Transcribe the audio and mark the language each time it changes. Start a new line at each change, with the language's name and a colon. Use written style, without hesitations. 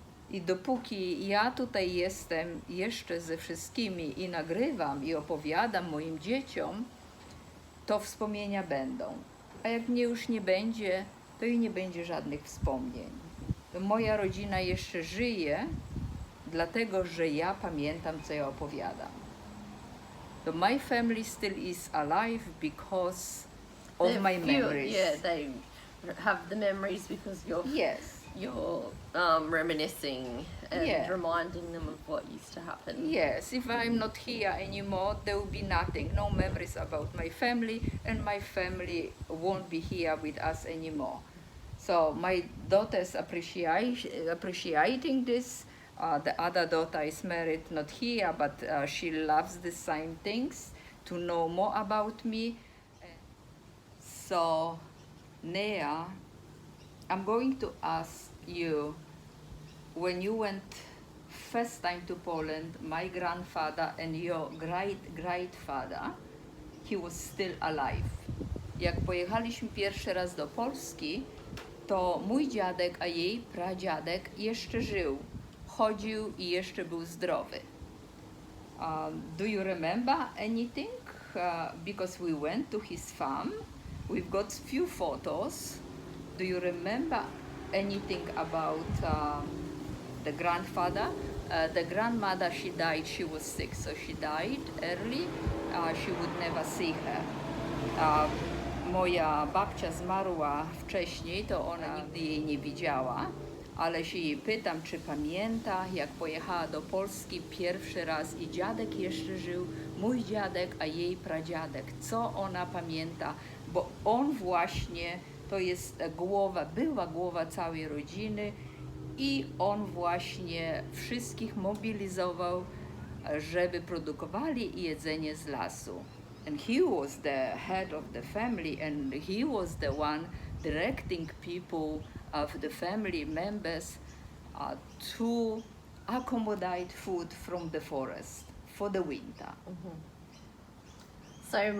Polish: I dopóki ja tutaj jestem jeszcze ze wszystkimi i nagrywam i opowiadam moim dzieciom, to wspomnienia będą. A jak mnie już nie będzie, to i nie będzie żadnych wspomnień. To moja rodzina jeszcze żyje, dlatego że ja pamiętam, co ja opowiadam.
English: So my family still is alive because of my memories. Yeah, they have the memories because Yes. you're reminiscing and Yeah. reminding them of what used to happen. Yes, if I'm not here anymore, there will be nothing, no memories about my family, and my family won't be here with us anymore. So my daughter is appreciating this. The other daughter is married, not here, but she loves the same things, to know more about me. So now, I'm going to ask you, when you went first time to Poland, my grandfather and your great-grandfather, he was still alive.
Polish: Jak pojechaliśmy pierwszy raz do Polski, to mój dziadek, a jej pradziadek jeszcze żył, chodził i jeszcze był zdrowy.
English: Do you remember anything? Because we went to his farm, we've got few photos. Do you remember anything about the grandfather? The grandmother, she died, she was sick, so she died early. She would never see her.
Polish: Moja babcia zmarła wcześniej, to ona nigdy jej nie widziała, ale się jej pytam, czy pamięta, jak pojechała do Polski pierwszy raz i dziadek jeszcze żył, mój dziadek, a jej pradziadek. Co ona pamięta? Bo on właśnie, to jest była głowa całej rodziny i on właśnie wszystkich mobilizował, żeby produkowali jedzenie z lasu.
English: And he was the head of the family, and he was the one directing people of the family members to accommodate food from the forest for the winter. So